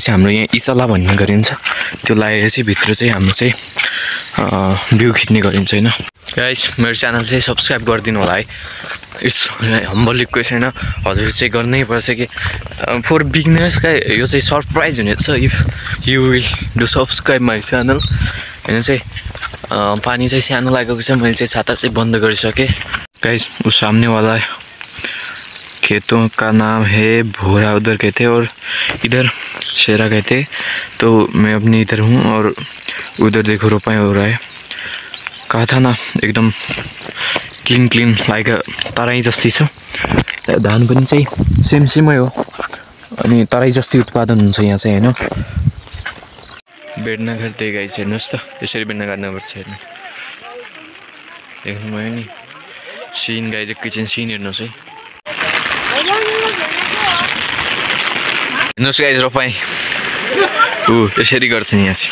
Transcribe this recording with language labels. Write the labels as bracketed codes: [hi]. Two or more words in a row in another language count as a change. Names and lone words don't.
[ne] चाहिँ हाम्रो यहाँ इचला भन्ने गरिन्छ त्यो लाएर चाहिँ भित्र चाहिँ हाम्रो चाहिँ भ्यू खिच्ने गरिन्छ हैन गाइस मेरो च्यानल चाहिँ सब्स्क्राइब गरिदिनु होला है [en] it's humble request [ne] हैन हजुर चाहिँ गर्नै पर्छ कि [en] for beginners [ne] का यो चाहिँ सरप्राइज हुनेछ [en] if you will do subscribe my channel [ne] हैन चाहिँ पानी चाहिँ सानो लागेको छ मैले चाहिँ छाता चाहिँ बन्द गरिसकेँ गाइस [hi] उस सामने वाला खेतों का नाम है भोरा उधर कहते हैं और इधर शेरा कहते हैं तो मैं अपने इधर हूँ और उधर देखो रोपाई हो रहा है कहा था ना एकदम [en] clean like [ne] तराई जस्ती छ धान पनि चाहिँ सेमै हो अनि तराई जस्ती उत्पादन हुन्छ यहाँ चाहिँ हैन बेर्ना गर्दै गाइस हेर्नुस् त यसरी बेर्ना गर्नुपर्छ हेर्नु देख्नुभयो नि सिन गाइस [en] kitchen scene [ne] हेर्नुस् है हेर्नुस् गाइस रोपाइ यसरी गर्छ नि यहाँ